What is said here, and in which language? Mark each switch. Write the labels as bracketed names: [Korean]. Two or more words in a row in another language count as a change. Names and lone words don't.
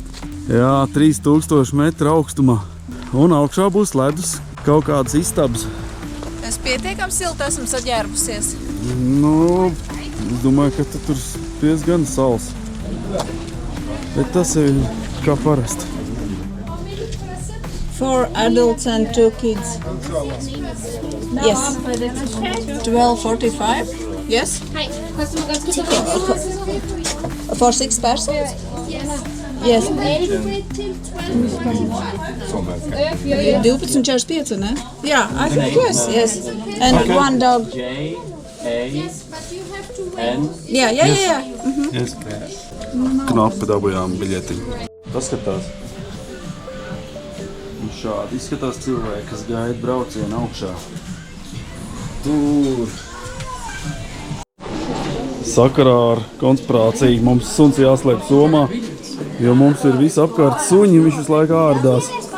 [Latvian] Jā, 3000 metru augstumā. Un augšā būs ledus, kaut kādas istabas. Mēs pietiekam silti esam saģērbusies. Nu, es domāju, ka tur spies gan sals. Bet tas ir kā parasti. [English] 4 adults and 2 kids. Yes. 12.45. Yes. For 6 persons. Yes. 12.45, ne? Yeah, I think yes. And Okay. 1 dog. J, A, N. Yeah. [Latvian] Knapi dabujām biļetiņu. Paskatās. Un šādi izskatās cilvēki, kas gaida braucienu augšā. Tur. Sakarā ar konspirāciju mums suns jāslēp somā, jo mums ir visi apkārt suņi, viņš visu laiku ārdās.